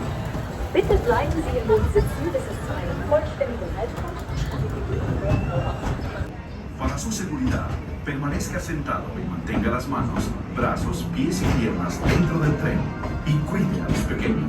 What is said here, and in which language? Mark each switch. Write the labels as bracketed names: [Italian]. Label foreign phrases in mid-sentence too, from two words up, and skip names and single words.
[German] Bitte bleiben Sie im Boot sitzen, bis es zu einem vollständigen Halt kommt. [Spanish] Para su seguridad, permanezca sentado y mantenga las manos, brazos, pies y piernas dentro del tren y cuide a los pequeños.